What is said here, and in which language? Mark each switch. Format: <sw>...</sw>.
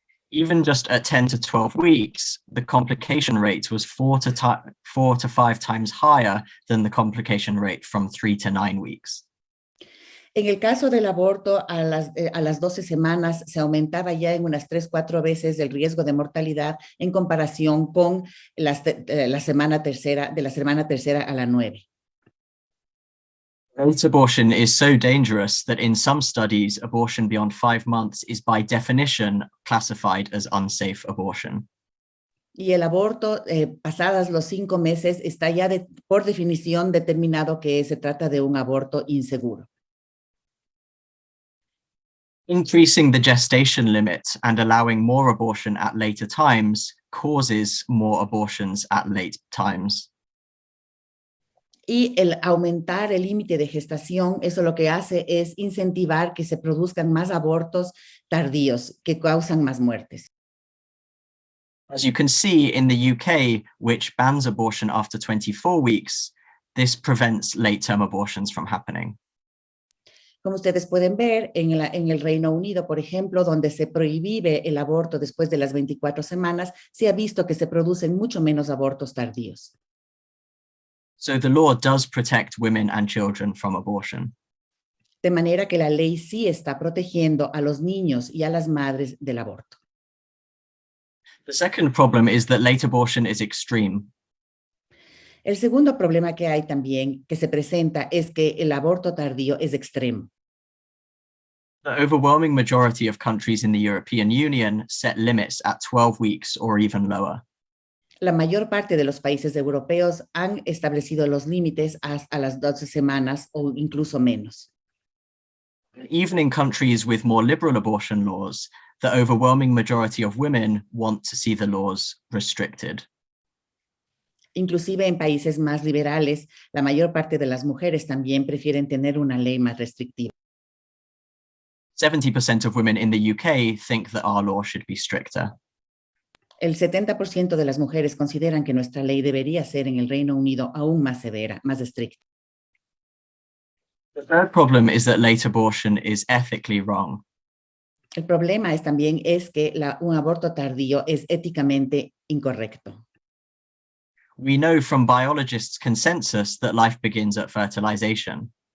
<en>Even just at 10 to 12 weeks, the complication rate was 4 to 5 times higher than the complication rate from 3 to 9 weeks.</en> <es>En el caso del aborto, a las 12 semanas se aumentaba ya en unas 3-4 veces el riesgo de mortalidad en comparación con la semana tercera a la 9.</es> <en>Late abortion is so dangerous that in some studies, abortion beyond 5 months is by definition classified as unsafe abortion.</en> <es>Y el aborto pasadas los 5 meses está ya por definición determinado que se trata de un aborto inseguro.</es> <en>Increasing the gestation limit and allowing more abortion at later times causes more abortions at late times.</en> <es>Y el aumentar el límite de gestación, eso lo que hace es incentivar que se produzcan más abortos tardíos que causan más muertes.</es> <en>As you can see in the UK, which bans abortion after 24 weeks, this prevents late-term abortions from happening.</en> <es>Como ustedes pueden ver, en el Reino Unido, por ejemplo, donde se prohíbe el aborto después de las 24 semanas, se ha visto que se producen mucho menos abortos tardíos.</es> <en>So the law does protect women and children from abortion.</en> <es>De manera que la ley sí está protegiendo a los niños y a las madres del aborto.</es> <en>The second problem is that late abortion is extreme.</en> <es>El segundo problema que hay también, que se presenta, es que el aborto tardío es extremo.</es> <en>The overwhelming majority of countries in the European Union set limits at 12 weeks or even lower.</en> <es>La mayor parte de los países europeos han establecido los límites a las 12 semanas o incluso menos.</es> <en>Even in countries with more liberal abortion laws, the overwhelming majority of women want to see the laws restricted.</en> <es>Inclusive en países más liberales, la mayor parte de las mujeres también prefieren tener una ley más restrictiva.</es> <en>70% of women in the UK think that our law should be stricter.</en> <es>El 70% de las mujeres consideran que nuestra ley debería ser en el Reino Unido aún más severa, más estricta.</es> <en>The third problem is that late abortion is ethically wrong.</en> <es>El problema también es que un aborto tardío es éticamente incorrecto.</es> <en>We know from biologists' consensus that life begins at fertilization.</en>